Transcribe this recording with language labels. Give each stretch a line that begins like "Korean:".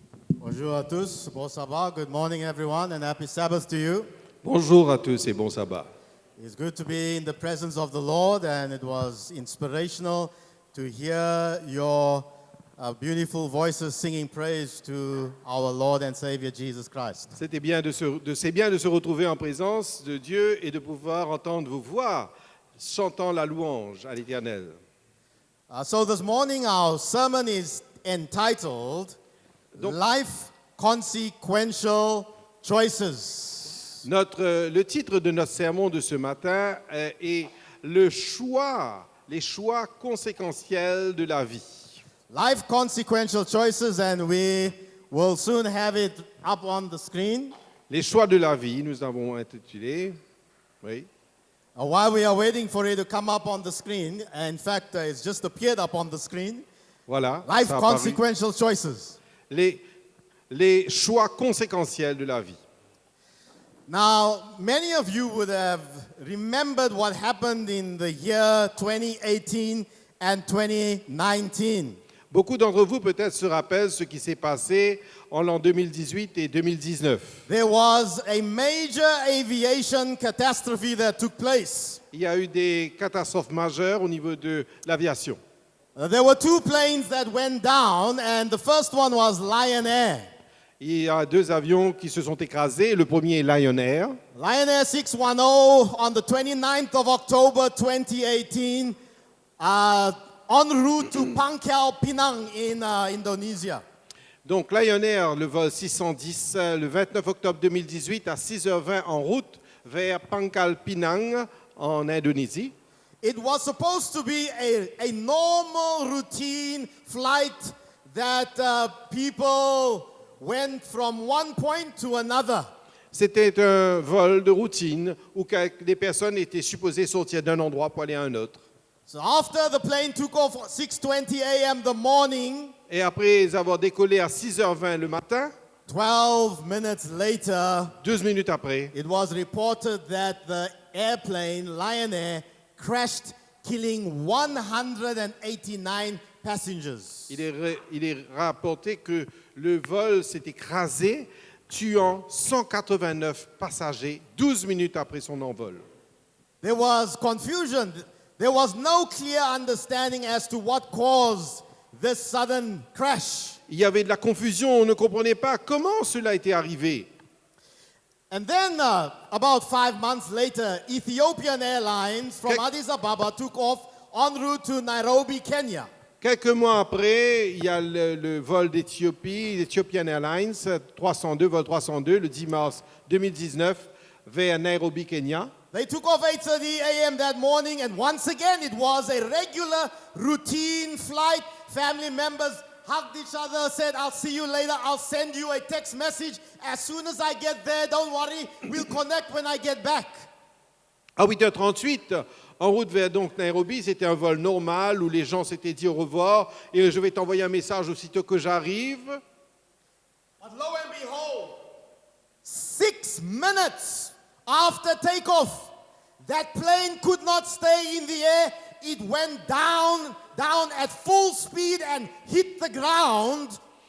French: Bonjour à tous, bon sabbat,
English: good morning everyone, and happy Sabbath to you.
French: Bonjour à tous et bon sabbat.
English: It's good to be in the presence of the Lord, and it was inspirational to hear your beautiful voices singing praise to our Lord and Savior Jesus Christ.
French: C'est bien de se retrouver en présence de Dieu et de pouvoir entendre vos voix chantant la louange à l'Éternel.
English: So this morning our sermon is entitled Life Consequential Choices.
French: Le titre de notre sermon de ce matin est les choix conséquentiels de la vie.
English: Life Consequential Choices, and we will soon have it up on the screen.
French: Les choix de la vie, nous avons intitulé. Oui.
English: While we are waiting for it to come up on the screen, in fact, it's just appeared up on the screen.
French: Voilà.
English: Life
French: ça a apparu.
English: Consequential Choices.
French: Les choix conséquentiels de la vie.
English: Now, many of you would have remembered what happened in the year 2018 and 2019.
French: Beaucoup d'entre vous peut-être se rappellent ce qui s'est passé en l'an 2018 et 2019.
English: There was a major aviation catastrophe that took place.
French: Il y a eu des catastrophes majeures au niveau de l'aviation. There were two planes that went down, and the first one was Lion Air. Il y a deux avions qui se sont écrasés. Le premier est Lion Air.
English: Lion Air 610 on the 29th of October 2018 en route to Pangkal Pinang in Indonesia.
French: Donc Lion Air, le vol 610, le 29 octobre 2018 à 6h20 en route vers Pangkal Pinang en Indonésie.
English: It was supposed to be a normal routine flight that people went from one point to another.
French: C'était un vol de routine où des personnes étaient supposées sortir d'un endroit pour aller à un autre.
English: So after the plane took off at 6:20 a.m. the morning,
French: Et après avoir décollé à 6h20 le matin,
English: 12 minutes later,
French: 12 minutes après,
English: it was reported that the airplane, Lion Air, crashed, killing 189 passengers.
French: il est rapporté que le vol s'est écrasé, tuant 189 passagers 12 minutes après son envol.
English: There was confusion. There was no clear understanding as to what caused this sudden crash.
French: Il y avait de la confusion, on ne comprenait pas comment cela était arrivé.
English: And then, about 5 months later, Ethiopian Airlines from Addis Ababa took off en route to Nairobi, Kenya.
French: Quelques mois après, il y a le vol d'Éthiopie, Ethiopian Airlines, 302, vol 302, le 10 mars 2019, vers Nairobi, Kenya.
English: They took off 8:30 a.m. that morning, and once again, it was a regular, routine flight. Family members hugged each other, said, I'll see you later, I'll send you a text message. As soon as I get there, don't worry, we'll connect when I get back.
French: À 8h38, en route vers donc Nairobi, c'était un vol normal où les gens s'étaient dit au revoir et je vais t'envoyer un message aussitôt que j'arrive.
English: But lo and behold, 6 minutes after takeoff, that plane could not stay in the air. It went down at full speed and hit the ground